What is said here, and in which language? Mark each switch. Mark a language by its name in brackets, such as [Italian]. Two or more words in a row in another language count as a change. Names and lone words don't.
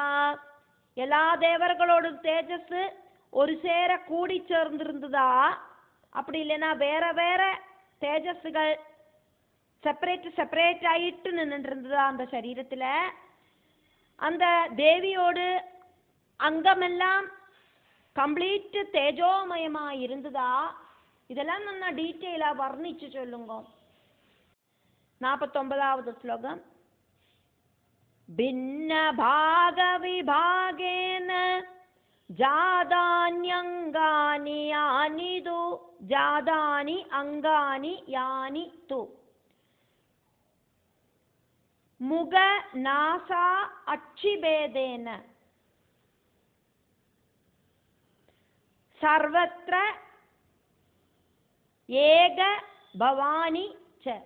[Tamil] எல்லா தேவர்களோட தேஜஸ் ஒரு சேர கூடி சேர்ந்திருந்ததா, அப்படி இல்லைன்னா வேற வேற தேஜஸ்கள் செப்பரேட் ஆயிட்டு நின்று இருந்ததா அந்த சரீரத்துல. அந்த தேவியோடு அங்கமெல்லாம் கம்ப்ளீட் தேஜோமயமா இருந்ததா. இதெல்லாம் நன்னா டீடெயிலா வர்ணிச்சு சொல்லுங்கோ. [Malayalam] 49ാമത് ശ്ലോകം. [Sanskrit] ഭിന്ന ഭാഗവിഭാഗേന ജാതാന്യംഗാനി യാനിതു ജാതാനി അംഗാനി യാനി തു മുഖ നാസ അക്ഷിഭേദേന സർവത്ര ഏക ഭവാനി ച.